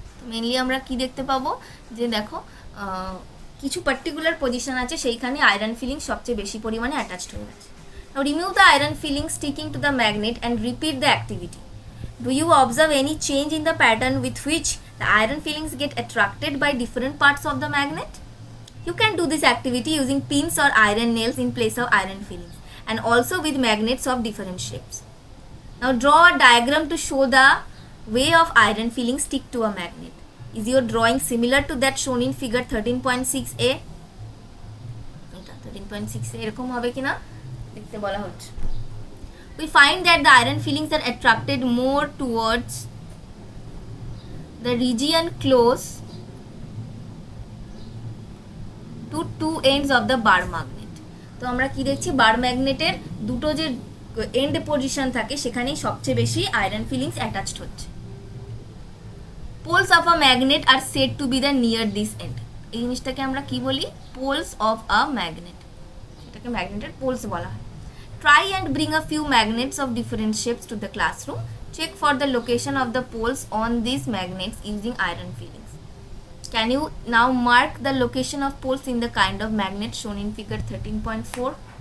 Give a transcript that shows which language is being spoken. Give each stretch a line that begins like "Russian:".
Bangla: Mainly আমরা কি দেখতে পাবো যে দেখো কিছু পার্টিকুলার পজিশন আছে সেইখানে আয়রন ফিলিং সবচেয়ে বেশি পরিমাণে অ্যাটাচড হয়ে গেছে।
English: Now remove the iron filing sticking to the magnet and repeat the activity. Do you observe any change in the pattern with which the iron filings get attracted by different parts of the magnet? You can do this activity using pins or iron nails in place of iron fillings, and also with magnets of different shapes. Now draw a diagram to show the way of iron fillings stick to a magnet. Is your drawing similar to that shown in figure 13.6a? 13.6a
Bangla: এরকম হবে কিনা দেখতে বলা হচ্ছে।
English: We find that the iron fillings are attracted more towards the region close to two ends of the bar magnet.
Bangla: তো আমরা কি দেখছি, বার ম্যাগনেটের দুটো যে এন্ড পজিশন থাকে সেখানেই সবচেয়ে বেশি আয়রন ফিলিংস অ্যাটাচড হচ্ছে।
English: Poles of a magnet are said to be the near this end.
Bangla: এই জিনিসটাকে আমরা কি বলি,
English: poles of a magnet,
Bangla: এটাকে ম্যাগনেটের পোলস বলা হয়।
English: Try and bring a few magnets of different shapes to the classroom. Check for the location of the poles on this magnets using iron filings. Can you now mark the location of poles in the kind of magnet shown in figure 13.4?